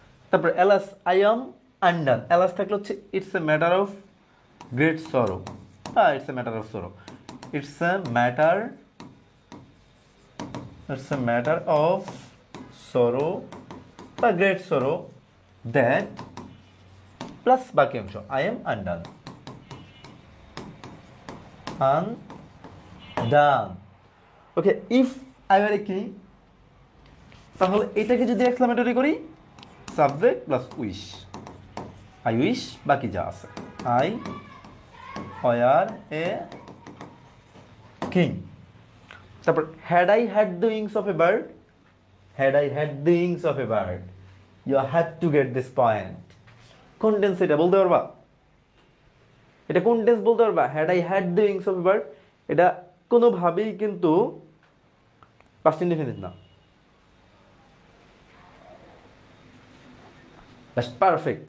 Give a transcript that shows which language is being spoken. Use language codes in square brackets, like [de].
[en] তারপর alas I am undone, alas [bn] থাকলে হচ্ছে [en] it's a matter of great sorrow, it's a matter of sorrow, it's a matter, it's a matter of sorrow বা great sorrow that plus [bn] বাকি অংশ [en] I am undone, undone. Okay, if I were a king, [bn] তাহলে এটাকে যদি exclamatory করি, [en] subject plus wish, I wish [bn] বাকি যা আছে, [en] I were a king. তারপর had I had the wings of a bird, had I had the wings of a bird, you have to get this point. [bn] কোন tense এটা বলতে পারবা? এটা কোন টেন্স বলতে পারবা? [en] had I had the wings of a bird, [bn] এটা কোনোভাবেই কিন্তু পাস্ট ইনডিফিনিট না, [en] Just perfect.